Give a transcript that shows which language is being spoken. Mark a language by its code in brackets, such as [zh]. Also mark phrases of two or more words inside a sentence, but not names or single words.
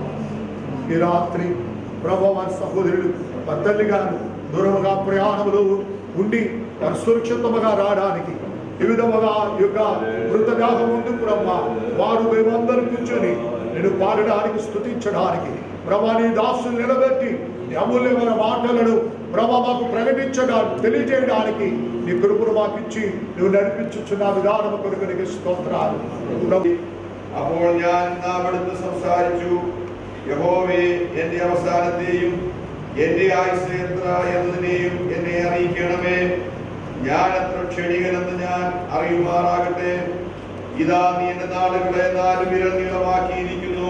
[te] ఈ రాత్రి ప్రభా వారి సహోదరుడు, వారి తల్లి గారు దూరముగా ప్రయాణంలో ఉండి వారు సురక్షితముగా రావడానికి ఈ విధముగా యొక్క మృతదేహం ఉంది ప్రభా, వారు మేమందరం కూర్చొని నేను పాడడానికి, స్తుతించడానికి ప్రభా నీ దాసులు నిలబెట్టి నీ అమూల్యమైన మాటలను ప్రభా మాకు ప్రకటించడానికి, తెలియజేయడానికి నీ కృపను మాకు ఇచ్చి నువ్వు నడిపించుచున్న విధానం కొరకు నీకు స్తోత్రాలు. [ml] അപ്പോൾ ഞാൻ അവിടുന്ന് സംസാരിച്ചു, യഹോവേ എന്റെ അവസാനത്തെയും എന്റെ ആയുസ് എത്ര എന്നതിനെയും എന്നെ അറിയിക്കണമേ. ഞാൻ എത്ര ക്ഷണികനെന്ന് ഞാൻ അറിയുമാറാകട്ടെ. ഇതാ നീ എന്റെ നാളുകളെ 4 വിരൽ നീളമാക്കിയിരിക്കുന്നു.